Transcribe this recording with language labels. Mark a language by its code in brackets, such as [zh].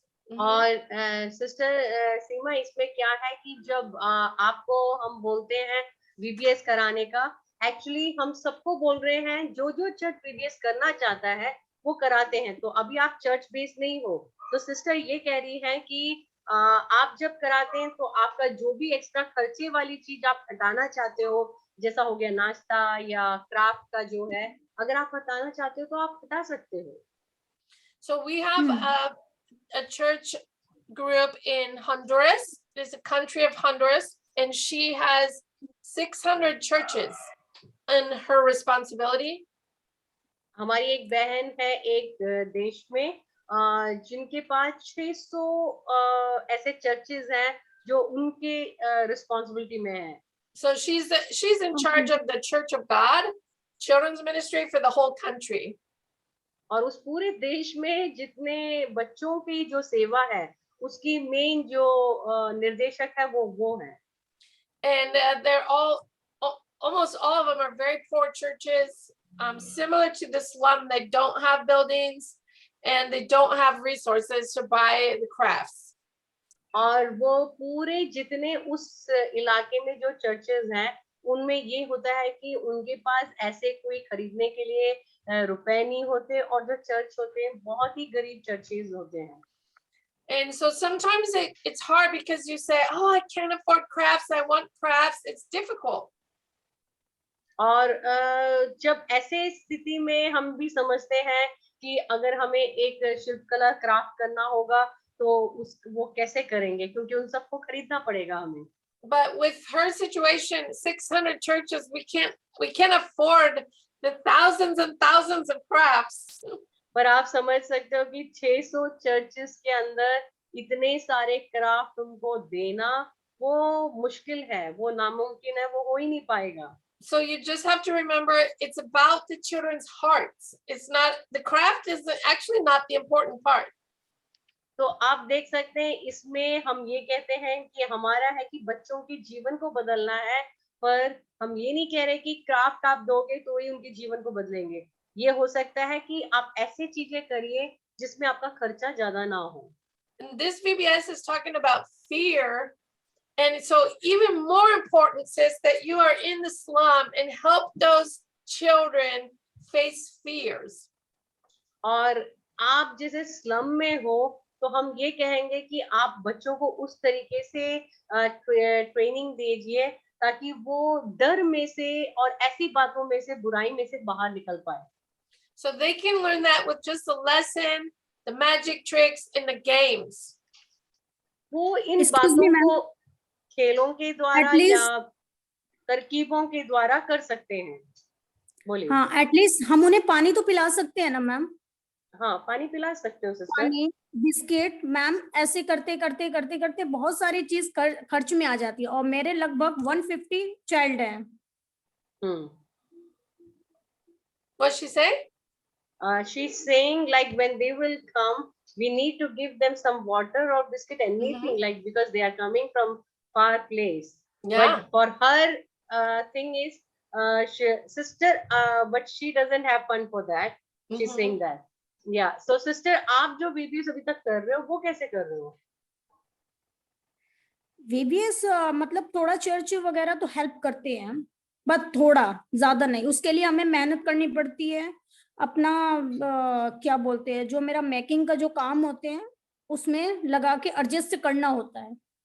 [hi] और सिस्टर सीमा, इसमें क्या है कि जब आपको हम बोलते हैं VBS कराने का, एक्चुअली हम सबको बोल रहे हैं जो चर्च VBS करना चाहता है वो कराते हैं. तो अभी आप चर्च बेस नहीं हो, तो सिस्टर ये कह रही है कि आप जब कराते हैं तो आपका जो भी एक्स्ट्रा खर्चे वाली चीज आप हटाना चाहते हो, जैसा हो गया नाश्ता या क्राफ्ट का जो है, अगर आप हटाना चाहते हो तो आप हटा सकते हो. [en] So we have a church group in Honduras. There's a country of Honduras, and she has 600 churches in her responsibility. [hi] हमारी एक बहन है एक देश में जिनके पास 600 ऐसे चर्चेज हैं जो उनके रिस्पांसिबिलिटी में है. [en] So she's in charge of the Church of God children's ministry for the whole country. [hi] और उस पूरे देश में जितने बच्चों की जो सेवा है उसकी मेन जो निर्देशक है वो है. [en] And they're almost all of them are very poor churches, similar to the slum. They don't have buildings and they don't have resources to buy the crafts. [hi] और वो पूरे जितने उस इलाके में जो चर्चेज हैं उनमें ये होता है कि उनके पास ऐसे कोई खरीदने के लिए रुपए नहीं होते, और जो चर्च होते हैं बहुत ही गरीब चर्चेज होते हैं. [en] And so sometimes it's hard because you say, oh, I can't afford crafts, I want crafts. It's difficult. [hi] और जब ऐसे स्थिति में हम भी समझते हैं कि अगर हमें एक शिल्पकला क्राफ्ट करना होगा तो वो कैसे करेंगे, क्योंकि उन सबको खरीदना पड़ेगा हमें. [en] But with her situation, 600 churches, we can't afford the thousands and thousands of crafts. [hi] पर आप समझ सकते हो कि 600 चर्चेस के अंदर इतने सारे क्राफ्ट उनको देना वो मुश्किल है, वो नामुमकिन है, वो हो ही नहीं पाएगा। [en] So you just have to remember it's about the children's hearts. It's not, the craft is actually not the important part. [hi] तो आप देख सकते हैं इसमें हम ये कहते हैं कि हमारा है कि बच्चों के जीवन को बदलना है, पर हम ये नहीं कह रहे कि क्राफ्ट आप दोगे तो ही उनके जीवन को बदलेंगे। ये हो सकता है कि आप ऐसी चीजें करिए जिसमें आपका खर्चा ज्यादा ना हो। [en] And this VBS is talking about fear. And so even more important, sis, that you are in the slum and help those children face fears. [hi] और आप जैसे स्लम में हो तो हम ये कहेंगे कि आप बच्चों को उस तरीके से ट्रेनिंग दीजिए ताकि वो डर में से और ऐसी बातों में से, बुराई में से बाहर निकल पाए। [en] So they can learn that with just the lesson, the magic tricks, and the games. [hi] वो इन [en] Excuse me, [hi] बातों [en] ma'am. [hi] को खेलों के द्वारा [en] At least- [hi] या तरकीबों के द्वारा कर सकते हैं। बोलिए। हाँ, एटलीस्ट हम उन्हें पानी तो पिला सकते हैं ना मैम? हाँ, पानी पिला सकते हो सिस्टर। पानी, बिस्किट, मैम ऐसे करते करते करते करते बहुत सारी चीज खर्च में आ जाती है और मेरे लगभग 150 चाइल्ड हैं। [en] What's she say? She's saying like when they will come, we need to give them some water or biscuit, anything like, because they are coming from far place. Yeah. But for her thing is sister, but she doesn't have fun for that. She's saying that. Yeah. So sister, [hi] आप जो videos अभी तक कर रहे हो वो कैसे कर रहे हो? VBS मतलब थोड़ा चर्च वगैरह तो हेल्प करते हैं, बट थोड़ा, ज्यादा नहीं। उसके लिए हमें मेहनत करनी पड़ती है। अपना क्या बोलते हैं, जो मेरा मेकिंग का जो काम होते हैं उसमें लगा के एडजस्ट करना होता है।